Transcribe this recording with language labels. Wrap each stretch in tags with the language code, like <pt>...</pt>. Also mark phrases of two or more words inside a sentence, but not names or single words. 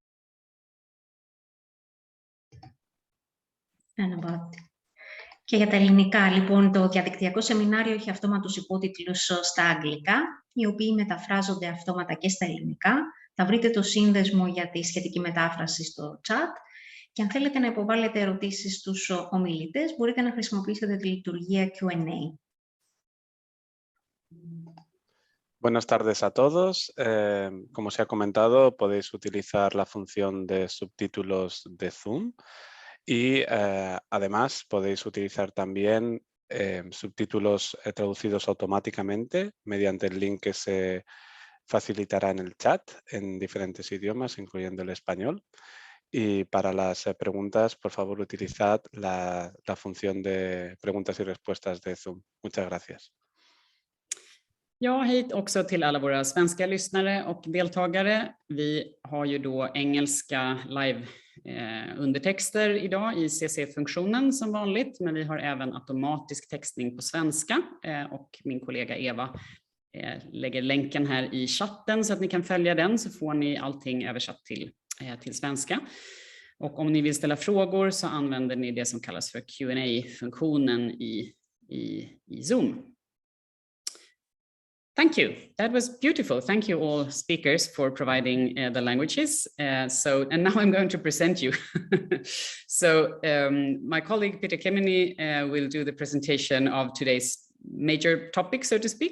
<el>Και για τα ελληνικά, λοιπόν, το διαδικτυακό σεμινάριο έχει αυτόματους υπότιτλους στα αγγλικά, οι οποίοι μεταφράζονται αυτόματα και στα ελληνικά. Θα βρείτε το σύνδεσμο για τη σχετική μετάφραση στο chat. Και αν θέλετε να υποβάλλετε ερωτήσεις στους ομιλητές, μπορείτε να χρησιμοποιήσετε τη λειτουργία Q&A.</el> <es>Buenas tardes a todos. Como se ha comentado, podéis utilizar la función de subtítulos de Zoom y además podéis utilizar también subtítulos traducidos automáticamente mediante el link que se facilitará en el chat en diferentes idiomas, incluyendo el español. Y para las preguntas, por favor, utilizad la función de preguntas y respuestas de Zoom. Muchas gracias.</es> <sv>Ja, hej också till alla våra svenska lyssnare och deltagare. Vi har ju då engelska live-undertexter idag i CC-funktionen som vanligt, men vi har även automatisk textning på svenska och min kollega Eva lägger länken här i chatten så att ni kan följa den, så får ni allting översatt till svenska. Och om ni vill ställa frågor så använder ni det som kallas för Q&A-funktionen i Zoom.</sv> <en>Thank you. That was beautiful. Thank you all speakers for providing the languages. And now I'm going to present you. So my colleague Peter Kemeny will do the presentation of today's major topic, so to speak.</en>